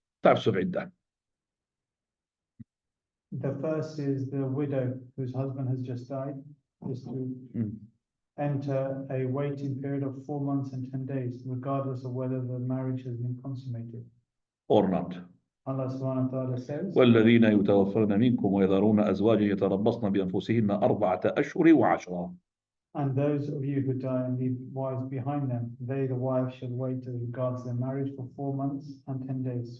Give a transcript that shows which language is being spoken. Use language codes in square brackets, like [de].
[en] Types of iddah. The first is the widow whose husband has just died, is to enter a waiting period of 4 months and 10 days, regardless of whether the marriage has been consummated. Or not. Allah subhanahu wa ta'ala says, [ar] والذين يتوفون منكم ويذرون أزواجا يتربصن بأنفسهن 4 أشهر وعشرا. [en] and those of you who die and leave wives behind them, they, the wives, shall wait as regards their marriage for 4 months and 10 days.